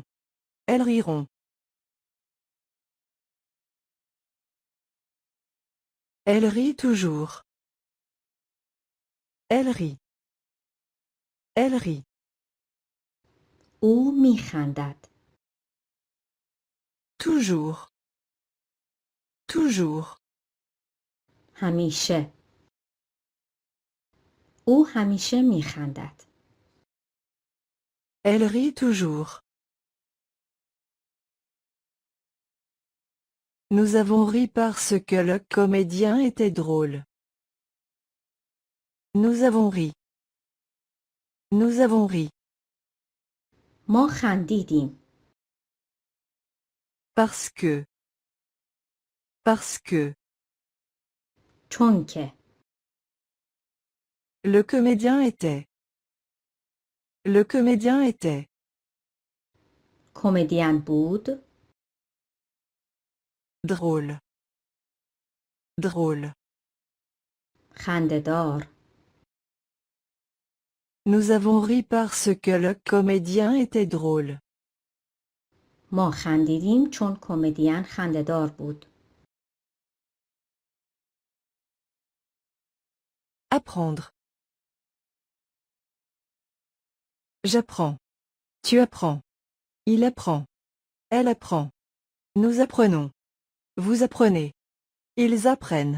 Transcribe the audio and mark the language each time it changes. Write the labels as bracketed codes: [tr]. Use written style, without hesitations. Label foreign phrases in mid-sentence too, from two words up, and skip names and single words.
[fr] Elles riront. Elle rit toujours. Elle rit. Elle rit. [fa] او میخندد. [fr] Toujours. Toujours. [fa] همیشه. او همیشه میخندد. [fr] Elle rit toujours. Nous avons ri parce que le comédien était drôle. Nous avons ri. Nous avons ri. [fa] ما خندیدیم. [fr] Parce que. Parce que. [fa] چون که. [fr] Le comédien était. Le comédien était. [fa] کمدین بود. [fr] Drôle. Drôle. [fa] خنده‌دار. [fr] Nous avons ri parce que le comédien était drôle. [fa] ما خندیدیم چون کمدین خنده‌دار بود. [fr] Apprendre. J'apprends. Tu apprends. Il apprend. Elle apprend. Nous apprenons. Vous apprenez. Ils apprennent.